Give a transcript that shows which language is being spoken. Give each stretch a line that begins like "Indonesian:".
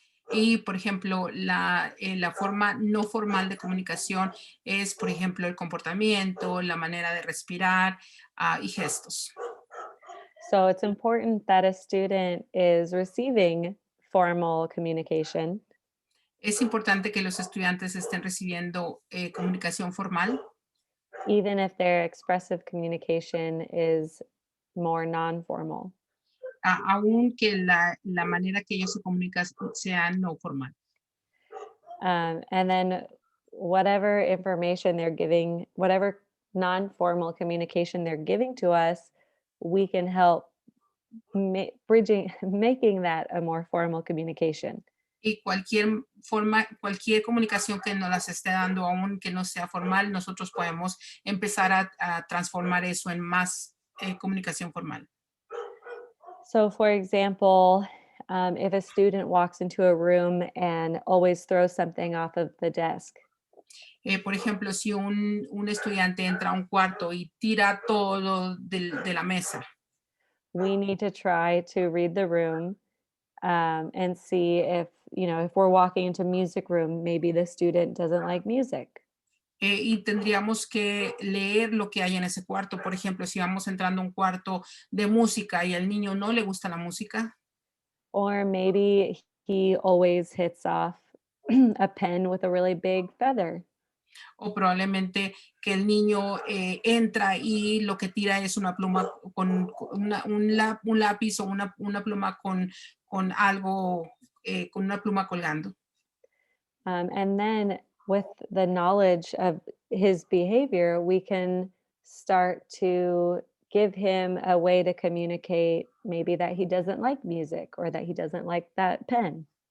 Spanish: Y, por ejemplo, la forma no formal de comunicación es, por ejemplo, el comportamiento, la manera de respirar y gestos.
English: So it's important that a student is receiving formal communication,
Spanish: Es importante que los estudiantes estén recibiendo comunicación formal,
English: even if their expressive communication is more non-formal.
Spanish: aunque la manera que ellos se comunican sea no formal.
English: And then whatever information they're giving, whatever non-formal communication they're giving to us, we can help making that a more formal communication.
Spanish: Y cualquier comunicación que nos las esté dando, aun que no sea formal, nosotros podemos empezar a transformar eso en más comunicación formal.
English: So, for example, if a student walks into a room and always throws something off of the desk,
Spanish: Por ejemplo, si un estudiante entra a un cuarto y tira todo de la mesa,
English: we need to try to read the room and see if, if we're walking into music room, maybe the student doesn't like music.
Spanish: y tendríamos que leer lo que hay en ese cuarto. Por ejemplo, si vamos entrando a un cuarto de música y al niño no le gusta la música,
English: Or maybe he always hits off a pen with a really big feather.
Spanish: o probablemente que el niño entra y lo que tira es una pluma un lápiz o una pluma con algo, con una pluma colgando.
English: And then with the knowledge of his behavior, we can start to give him a way to communicate maybe that he doesn't like music or that he doesn't like that pen.